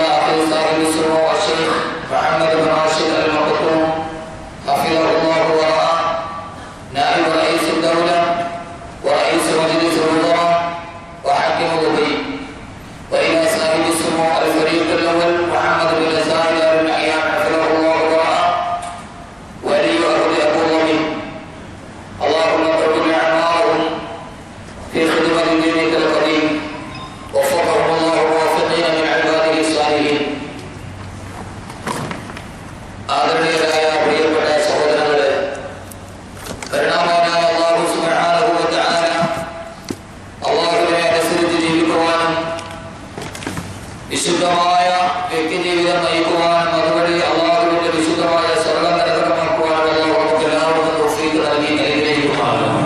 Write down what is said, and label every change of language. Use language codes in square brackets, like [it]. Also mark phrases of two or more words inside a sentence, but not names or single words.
[ar] آخر صاحب السمو الشيخ محمد بن راشد المكتوم حفظه الله ورعاه، نائب رئيس الدولة ورئيس مجلس الوزراء وحاكم دبي، وإلى صاحب السمو الفريق الأول محمد بن زايد آل نهيان حفظه الله ورعاه، ولي أرض أبو ظبي. اللهم قبل أعمالهم في خدمة دينك القديم، وفقهم الله موافقين من عباده الصالحين. [ml] ആദരണീയരായ പ്രിയപ്പെട്ട സഹോദരങ്ങളെ, കരുണാമയനായ [ar] الله سبحانه وتعالى [ml] അല്ലാഹുവിനെ അനുസരിച്ച് ജീവിക്കുവാനും വിശുദ്ധമായ വ്യക്തിജീവിതം നയിക്കുവാനും അതുവഴി അല്ലാഹുവിന്റെ വിശുദ്ധമായ സ്വർഗ്ഗം നിരന്തരമാക്കുവാനും അല്ലാഹു നമുക്ക് എല്ലാവർക്കും തൗഫീഖ് നൽകി അനുഗ്രഹിക്കുമാറാകട്ടെ.